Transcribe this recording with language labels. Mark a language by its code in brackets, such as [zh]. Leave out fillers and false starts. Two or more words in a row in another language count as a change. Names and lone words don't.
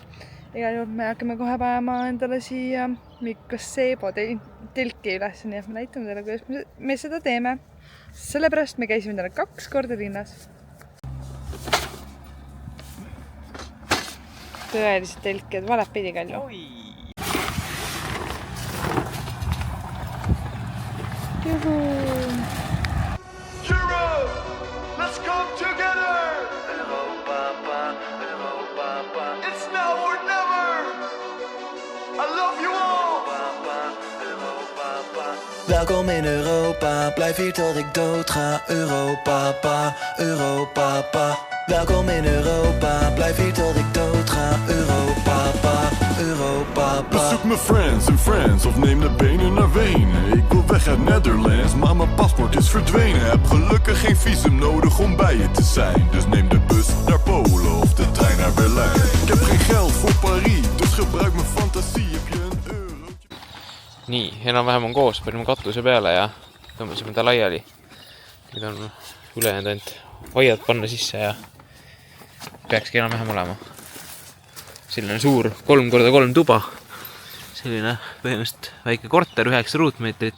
[et] Igal juhul me hakkame kohe panema endale siia Mikosebo telki üles, nii et me näitame teile, kuidas me seda teeme. Sellepärast me käisime täna 2 korda linnas. Tõelised telkid, valet pidi Kalju. Juhu! [en] Europe, let's come together! Europa, it's now or never! I love you all! [nl] Welkom in Europa, blijf hier tot ik dood ga. Europa, Europa. Welkom in Europa, blijf hier tot ik dood ga. Europa. Bezoek mijn friends en friends of neem de benen naar Wenen. Ik wil weg uit Netherlands, maar mijn paspoort is verdwenen. Heb gelukkig geen visum nodig om bij je te zijn. Dus neem de bus naar Polen of de trein naar Berlijn. Ik heb geen geld voor Paris, dus gebruik mijn fantasie. Heb je een eurotje? [et] Nii, enam-vähem on koos, panime katuse peale ja tõmbasime ta laiali. Nüüd on ülejäänud ainult hoiad panna sisse ja peakski enam-vähem olema. Selline suur 3x3 tuba. Selline põhimõtteliselt väike korter, 9 ruutmeetrit.